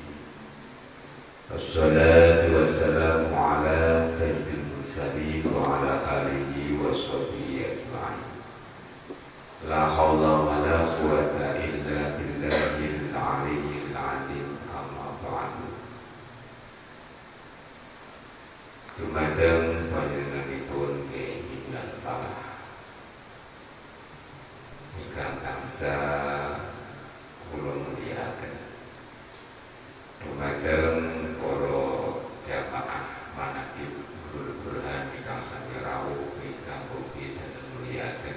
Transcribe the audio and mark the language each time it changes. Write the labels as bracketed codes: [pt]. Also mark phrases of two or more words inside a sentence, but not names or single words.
[ar] والصلاة والسلام على سيد المرسلين وعلى آله وصحبه أجمعين. لا حول ولا قوة إلا بالله العلي العظيم. أما بعد. [jv] Dumateng panjenenganipun keinginan Allah ingkang tansah kula mulyakaken. Dumateng para jamaah manaqib Nurul Burhan ingkang sami rawuh ingkang ugi dados mulyakaken.